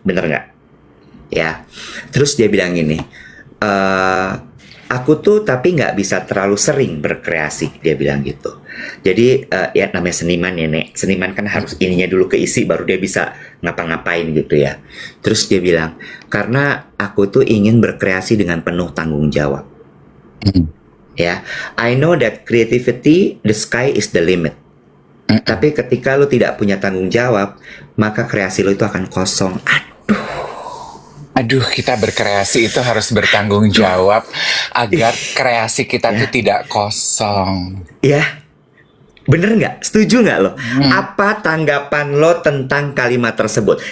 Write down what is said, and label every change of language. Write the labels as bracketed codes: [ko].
[id] Bener nggak? Ya. Terus dia bilang gini, aku tuh tapi nggak bisa terlalu sering berkreasi, dia bilang gitu. Jadi ya namanya seniman ya Nek. Seniman kan harus ininya dulu keisi baru dia bisa ngapa-ngapain gitu ya. Terus dia bilang, karena aku tuh ingin berkreasi dengan penuh tanggung jawab. [en] Ya, I know that creativity, the sky is the limit. [id] Tapi ketika lu tidak punya tanggung jawab, maka kreasi lu itu akan kosong. Aduh, kita berkreasi itu harus bertanggung jawab agar kreasi kita tuh tidak kosong. Ya, bener nggak? Setuju nggak lo? Apa tanggapan lo tentang kalimat tersebut?